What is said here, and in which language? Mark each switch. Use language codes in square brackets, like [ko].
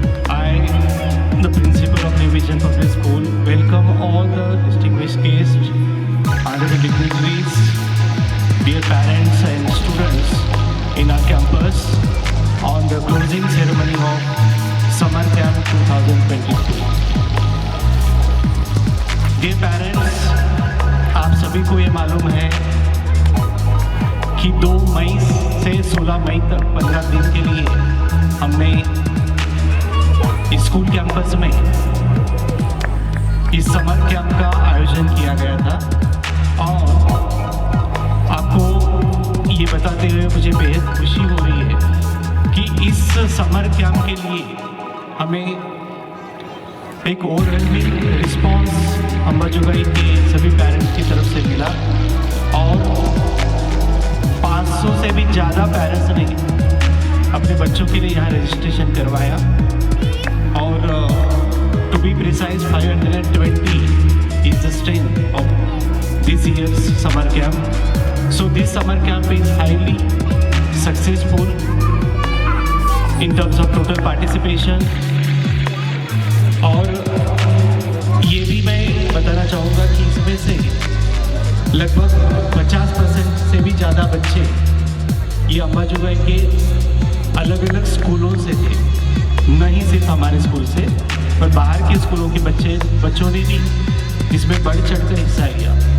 [en] I, the principal of New Vision Public School, welcome all the distinguished guests, honorable dignitaries, dear parents and students in our campus on the closing ceremony of Summer Camp 2022. Dear parents, [hi] आप सभी को ये मालूम है कि 2 मई से 16 मई तक 15 दिन के लिए हमने स्कूल कैंपस में इस समर कैंप का आयोजन किया गया था और आपको ये बताते हुए मुझे बेहद खुशी हो रही है कि इस समर कैंप के लिए हमें [en] एक overwhelming response [hi] अंबाजोगाई के सभी पेरेंट्स की तरफ से मिला और 500 से भी ज़्यादा पेरेंट्स ने अपने बच्चों के लिए यहाँ रजिस्ट्रेशन करवाया और [en] To be precise 520 is the strength of this year's summer camp. So this summer camp is highly successful in terms of total participation. [hi] और ये भी मैं बताना चाहूँगा कि इसमें से लगभग 50% से भी ज़्यादा बच्चे ये अंबाजोगाई के अलग अलग स्कूलों से थे, नहीं सिर्फ हमारे स्कूल से पर बाहर के स्कूलों के बच्चों ने भी इसमें बढ़ चढ़कर हिस्सा लिया।